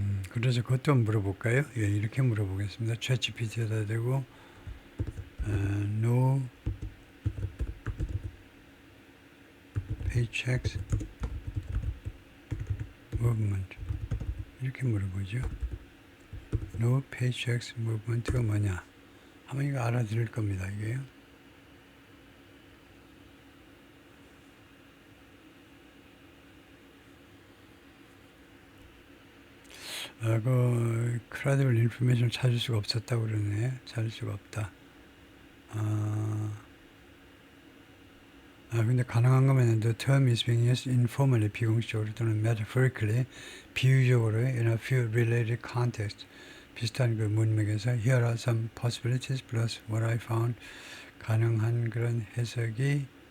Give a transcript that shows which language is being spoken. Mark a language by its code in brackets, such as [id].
[ko] 그래서 그것도 한번 물어볼까요? 예, 이렇게 물어보겠습니다. 챗GPT에다 대고 [en] no paychecks movement [ko] 이렇게 물어보죠. no paychecks movement가 뭐냐? 아마 이거 알아들을 겁니다. 이게요. 그 [en] credible information [ko] 을 찾을 수가 없었다고 그러네. 찾을 수가 없다. [en] 근데 가능한 거면 the term is being used informally [ko] 비공식적으로 [en] 또는 metaphorically [ko] 비유적으로 [en] in a few related contexts [ko] 비슷한 그 문맥에서 [en] here are some possibilities plus what I found [ko] 가능한 그런 해석이